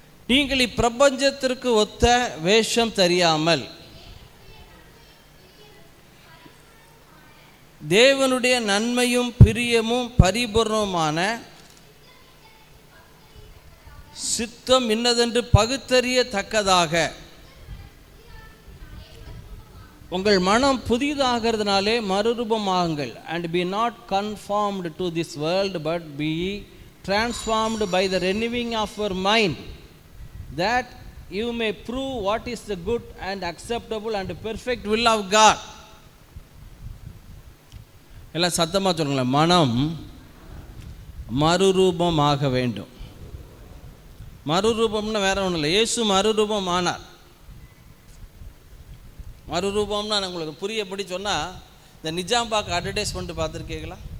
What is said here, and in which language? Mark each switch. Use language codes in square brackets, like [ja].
[ta] நீங்கள் இப்பிரபஞ்சத்திற்கு ஒத்த வேஷம் தெரியாமல் தேவனுடைய நன்மையும் பிரியமும் பரிபூர்ணமான சித்தம் இன்னதென்று பகுத்தறியத்தக்கதாக உங்கள் மனம் புதிதாகிறதுனாலே மறுரூபமாகுங்கள். [en] And be not conformed to this world but be transformed by the renewing of your mind, that you may prove what is the good and acceptable and perfect will of God. [ta] எல்லாம் சத்தமாக சொல்லுங்களேன், மனம் மறுரூபமாக வேண்டும். மறுரூபம்னா வேற ஒன்றும் இல்லை, இயேசு மறுரூபம் ஆனார். மறுரூபம்னா உங்களுக்கு புரியபடி சொன்னால், இந்த நிஜாம்பாக்கு அட்வர்டைஸ்மெண்ட் பார்த்துருக்கீங்களா?